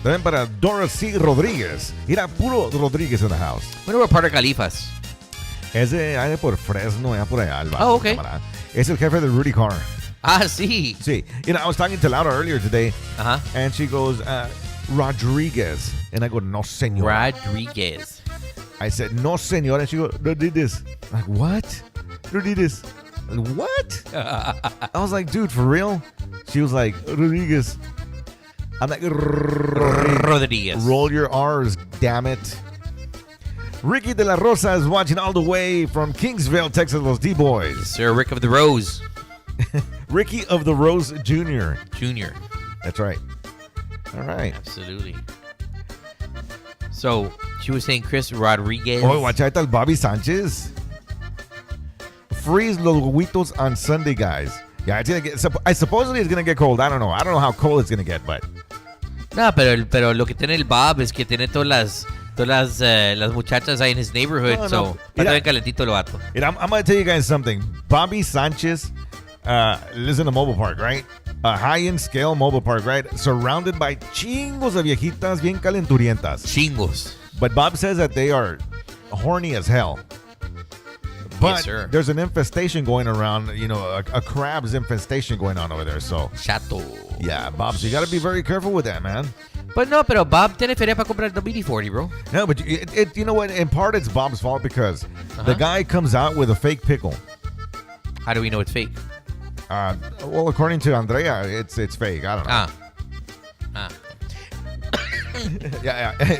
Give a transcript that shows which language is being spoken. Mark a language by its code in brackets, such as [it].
[es] También para Dorothy Rodríguez. Mira, puro [en] Rodríguez in the house. Bueno, we're part of Califas. [es] Es de por Fresno, ya por allá. [en] Oh, okay. [es] Es el jefe de Rudy Carr. Ah, sí. Sí. [en] I was talking to Laura earlier today, and she goes, Rodriguez. And I go, [es] no, senor. [en] Rodriguez. I said, [es] no, senor. [en] And she goes, Rodriguez. I'm like, what? Rodriguez. What? I was like, dude, for real? She was like, Rodriguez. I'm like, Rodriguez. Roll your R's, damn it. Ricky de la Rosa is watching all the way from Kingsville, Texas, Los D-Boys. Sir Rick of the Rose. Ricky of the Rose Jr. Junior. That's right. All right. Absolutely. So, she was saying Chris Rodriguez. Oh, watch out, Bobby Sanchez. Freeze [es] los huevitos [en] on Sunday, guys. Yeah, it's gonna get. Supposedly it's gonna get cold. I don't know. I don't know how cold it's gonna get, but. [es] No, pero lo que tiene el Bob es que tiene todas las muchachas ahí [en] in his neighborhood. [es] No. So, está bien calentito el vato. [en] I'm gonna tell you guys something. Bobby Sanchez lives in a mobile park, right? A high-end scale mobile park, right? Surrounded by [es] chingos de viejitas bien calenturientas. Chingos. [en] But Bob says that they are horny as hell. But yes, sir. There's an infestation going around, a crab's infestation going on over there. So, [es] Chato. [en] yeah, Bob, so you got to be very careful with that, man. [es] Pero Bob tiene feria para comprar el WD-40, bro. [en] No, but you know what? In part, it's Bob's fault because the guy comes out with a fake pickle. How do we know it's fake? Well, according to Andrea, it's fake. I don't know. Yeah.